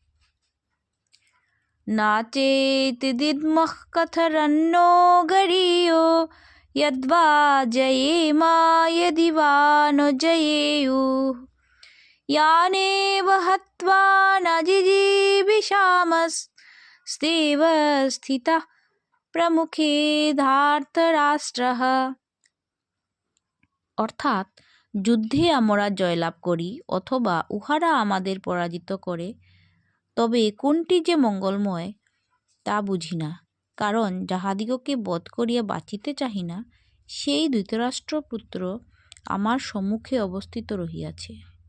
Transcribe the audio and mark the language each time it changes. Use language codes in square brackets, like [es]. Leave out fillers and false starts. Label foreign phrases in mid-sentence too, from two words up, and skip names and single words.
[sa] नाचेत्विद्मः कथरन्नो गरीयो यद्वा जयेम यदि वा न जयेयुः यानेव हत्वा न जिजीविषामस्तेव स्थितः प्रमुखे धार्तराष्ट्रः। [bn] অর্থাৎ যুদ্ধে আমরা জয়লাভ করি অথবা উহারা আমাদের পরাজিত করে, তবে কোনটি যে মঙ্গলময় তা বুঝি না, কারণ যাহাদিগকে বধ করিয়া বাঁচিতে চাহি না, সেই ধৃতরাষ্ট্রপুত্র আমার সম্মুখে অবস্থিত রহিয়াছে।